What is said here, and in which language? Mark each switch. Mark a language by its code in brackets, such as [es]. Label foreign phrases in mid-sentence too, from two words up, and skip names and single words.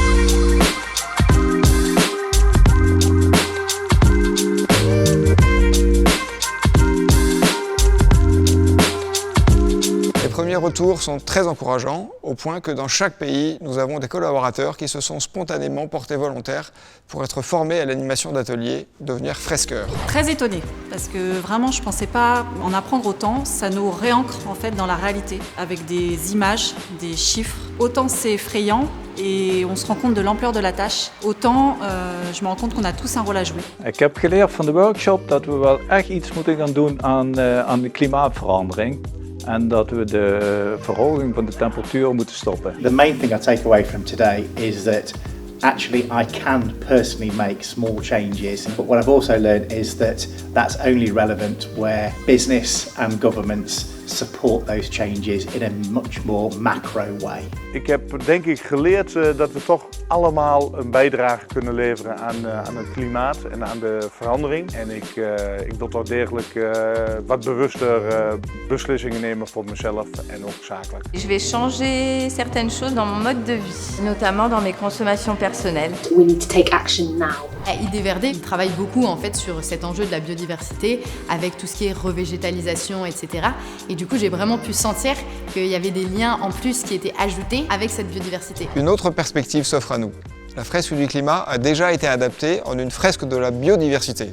[fr] Les premiers retours sont très encourageants, au point que dans chaque pays, nous avons des collaborateurs qui se sont spontanément portés volontaires pour être formés à l'animation d'ateliers, devenir fresqueurs. Très étonnée, parce que vraiment je ne pensais pas en apprendre autant. Ça nous réancre en fait dans la réalité, avec des images, des chiffres. Autant c'est effrayant et on se rend compte de l'ampleur de la tâche, autant je me rends compte qu'on a tous un rôle à jouer. [nl] Ik heb geleerd van de workshop dat we wel echt iets moeten gaan doen aan de klimaatverandering. En dat we de verhoging van de temperatuur moeten stoppen. [en] The main thing I take away from today is that actually I can personally make small changes. But what I've also learned is that that's only relevant where business and governments support those changes in a much more macro way. [nl] Ik heb denk ik geleerd dat we toch allemaal een bijdrage kunnen leveren aan het klimaat en aan de verandering. En ik wil toch degelijk wat bewuster beslissingen nemen voor mezelf en ook zakelijk. [fr] Je vais changer certaines choses dans mon mode de vie, notamment dans mes consommations personnelles. [en] We need to take action now. [fr] ID Verde, il travaille beaucoup en fait sur cet enjeu de la biodiversité avec tout ce qui est revégétalisation, etc. Et du coup, j'ai vraiment pu sentir qu'il y avait des liens en plus qui étaient ajoutés avec cette biodiversité. Une autre perspective s'offre à nous. La fresque du climat a déjà été adaptée en une fresque de la biodiversité.